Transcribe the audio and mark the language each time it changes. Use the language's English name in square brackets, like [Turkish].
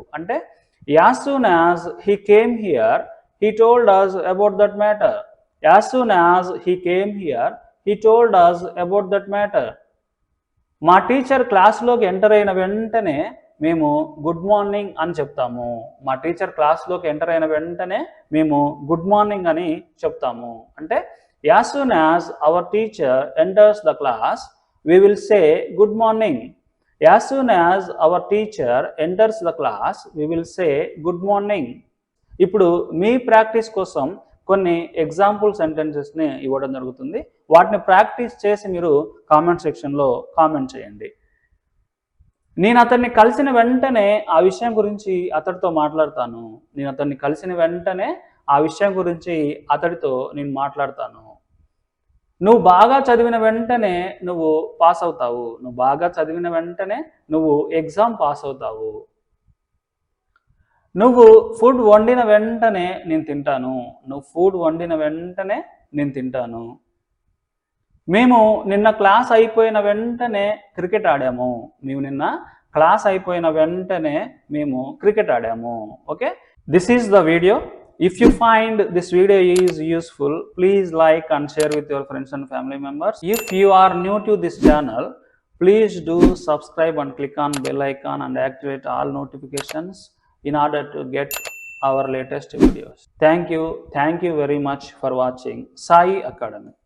[English] అంటే as soon as he came here he told us about that matter, as soon as he came here he told us about that matter. [Telugu] మా teacher క్లాస్లోకి enter అయిన వెంటనే మేము good morning అని చెప్తాము, మా teacher క్లాస్లోకి enter అయిన వెంటనే మేము గుడ్ మార్నింగ్ అని చెప్తాము. [English] అంటే as soon as our teacher enters the class we will say good morning, as soon as our teacher enters the class we will say good morning. [Telugu] ఇప్పుడు మీ ప్రాక్టీస్ కోసం కొన్ని example సెంటెన్సెస్ని ఇవ్వడం జరుగుతుంది, వాటిని ప్రాక్టీస్ చేసి మీరు కామెంట్ సెక్షన్లో కామెంట్ చేయండి. నేను అతన్ని కలిసిన వెంటనే ఆ విషయం గురించి అతడితో మాట్లాడతాను, నేను అతన్ని కలిసిన వెంటనే ఆ విషయం గురించి అతడితో నేను మాట్లాడతాను. నువ్వు బాగా చదివిన వెంటనే నువ్వు పాస్ అవుతావు, నువ్వు బాగా చదివిన వెంటనే నువ్వు ఎగ్జామ్ పాస్ అవుతావు. నువ్వు ఫుడ్ వండిన వెంటనే నేను తింటాను, నువ్వు ఫుడ్ వండిన వెంటనే నేను తింటాను. మేము నిన్న క్లాస్ అయిపోయిన వెంటనే క్రికెట్ ఆడాము, మేము నిన్న క్లాస్ అయిపోయిన వెంటనే మేము క్రికెట్ ఆడాము. [English] Okay, this is the video. If you find this video is useful, please like and share with your friends and family members. If you are new to this channel, please do subscribe and click on bell icon and activate all notifications in order to get our latest videos. Thank you very much for watching Sai Academy.